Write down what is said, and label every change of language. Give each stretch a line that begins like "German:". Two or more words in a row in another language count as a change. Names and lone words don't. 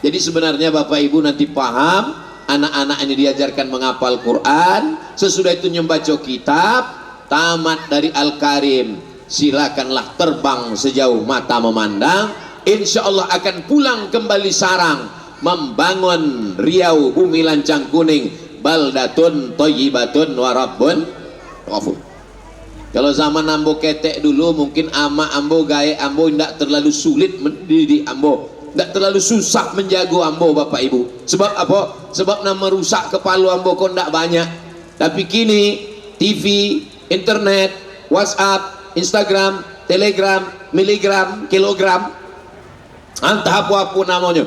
Indonesian: Jadi sebenarnya Bapak Ibu nanti paham, anak-anak ini diajarkan menghafal Quran, sesudah itu membaca kitab, tamat dari Al-Karim, silakanlah terbang sejauh mata memandang.
Arabic: إن شاء الله
Indonesian: akan pulang kembali sarang, membangun Riau, bumi lancang kuning,
Arabic: بلدة طيبة ورب غفور.
Indonesian: Kalau zaman ambo ketek dulu, mungkin ama ambo gaya ambo tidak terlalu sulit mendidik ambo, tidak terlalu susah menjago ambo Bapak Ibu. Sebab apa? Sebab nama rusak kepala ambo kok tidak banyak. Tapi kini TV, internet, WhatsApp, Instagram, Telegram, miligram, kilogram, entah apa-apa namanya.